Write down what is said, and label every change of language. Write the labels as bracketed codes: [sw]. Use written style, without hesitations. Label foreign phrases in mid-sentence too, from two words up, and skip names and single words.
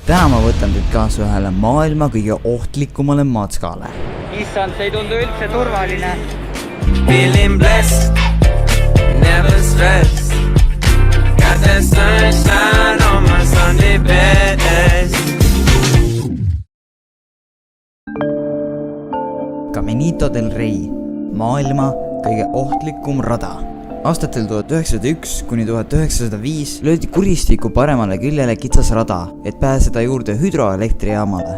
[et] täna ma võtan teid kaasa ühele maailma kõige ohtlikumale matskale. Issand, see ei tundu üldse turvaline. [en] Feeling blessed, never stressed. Got that sunshine on my Sunday best. [et] Caminito del Rey, maailma kõige ohtlikum rada. Aastatel 1901 kuni 1905 löödi kuristiku paremale küljele kitsas rada, et pääseda juurde hüdroelektrijaamale.